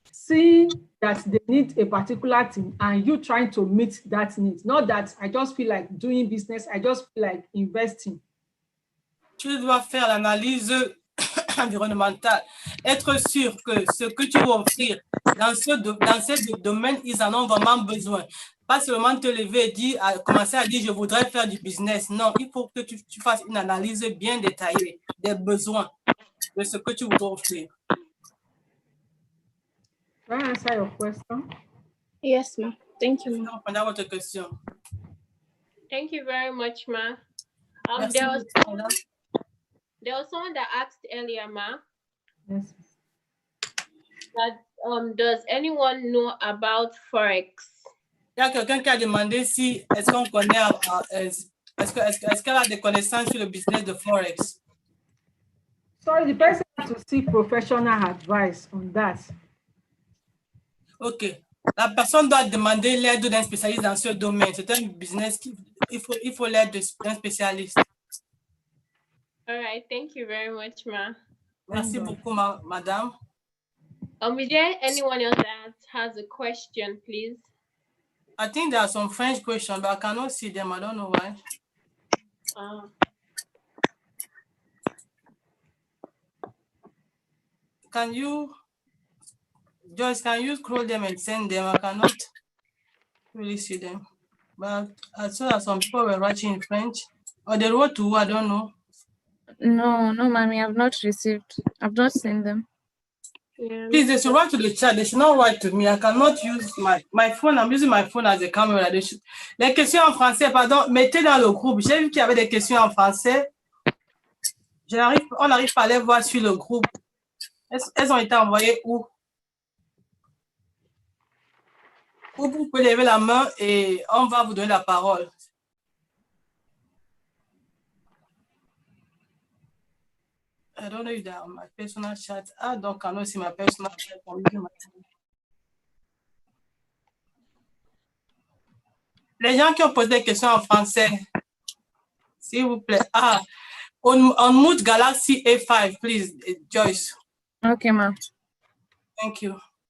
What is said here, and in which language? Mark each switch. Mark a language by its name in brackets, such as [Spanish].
[English] seeing that they need a particular thing and you trying to meet that need. Not that I just feel like doing business, I just feel like investing. [French] Tu dois faire l'analyse environnementale, être sûr que ce que tu vas offrir dans ce domaine, ils en ont vraiment besoin. Pas seulement te lever et dire, commencer à dire je voudrais faire du business. Non, il faut que tu fasses une analyse bien détaillée des besoins de ce que tu voudrais offrir. [English] Can I answer your question? Yes, ma'am. Thank you, ma'am. [French] Répondez à votre question. [English] Thank you very much, ma. [French] Merci [English] There was [French] beaucoup, madame. [English] someone that asked earlier, ma, Yes. that does anyone know about Forex? [French] Il y a quelqu'un qui a demandé si est-ce qu'on connaît, est-ce qu'elle a des connaissances sur le business de Forex. [English] Sorry, the person has to seek professional advice on that. OK. [French] La personne doit demander l'aide d'un spécialiste dans ce domaine. C'est un business il faut l'aide d'un spécialiste. [English] All right, thank you very much, ma. [French] Merci beaucoup, madame. [English] Is there anyone else that has a question, please? I think there are some French questions, but I cannot see them. I don't know why. Can you, Joyce, can you scroll them and send them? I cannot really see them. But I saw that some people were writing in French. Or they wrote to, I don't know. No, mommy, I've not received. I've not seen them. Yeah. Please, they should write to the chat. They should not write to me. I cannot use my phone. I'm using my phone as a camera. [French] Les questions en français, pardon, mettez dans le groupe. J'ai vu qu'il y avait des questions en français. On n'arrive pas à les voir sur le groupe. Elles ont été envoyées où? Où vous pouvez lever la main et on va vous donner la parole. [English] I don't know if they're on my personal chat. I don't cannot see my personal chat. I'm using my phone. [French] Les gens qui ont posé des questions en français, s'il vous plaît. [English] On mute Galaxy A5, please, Joyce. Okay, ma'am. Thank you.